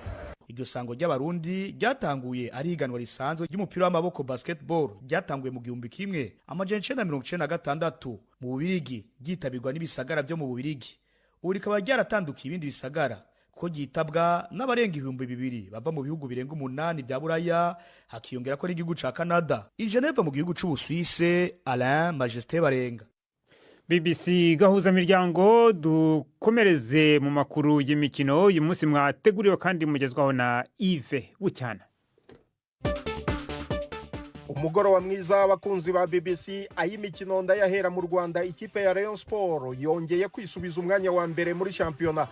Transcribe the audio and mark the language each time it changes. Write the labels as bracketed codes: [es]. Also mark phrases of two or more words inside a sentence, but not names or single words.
[rn] Iryo sango ry'abarundi ryatanguye ari higanwa risanzwe ry'umupira w'amaboko basketball ryatanguye mu 1996 mu Bubirigi ryitabirwa n'ibisagara byo mu Bubirigi. Ubu rikaba ryaratandukiye ibindi bisagara ko ryitabwa n'abarenga 2000 bava mu bihugu birenga 8 bya Buraya, hakiyongera ko n'igihugu ca Canada. I Geneve mu gihugu c'u Suisse, Alain Majesté Barenga. BBC gahuza miryango dukomereze mu makuru y'imikino uyu munsi mwateguriwe kandi mugezwaho na Yves Bucyana. Umugoroba mwiza w'abakunzi ba BBC ay'imikino ndayahera mu Rwanda. Ikipe ya Rayon Sport yongeye kwisubiza umwanya wa mbere muri shampiyona.